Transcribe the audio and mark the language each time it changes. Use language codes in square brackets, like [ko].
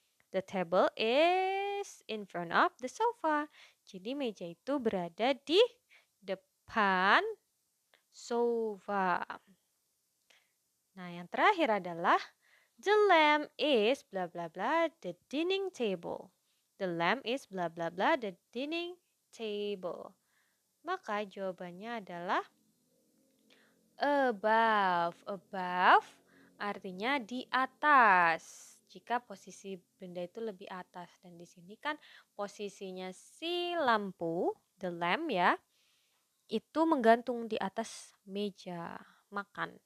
[en] The table is in front of the sofa. [id] Jadi meja itu berada di depan sofa. Nah, yang terakhir adalah [en] the lamp is blah blah blah the dining table. The lamp is blah blah blah the dining table. [id] Maka jawabannya adalah above. Above artinya di atas. Jika posisi benda itu lebih atas, dan di sini kan posisinya si lampu, the lamp ya, itu menggantung di atas meja makan.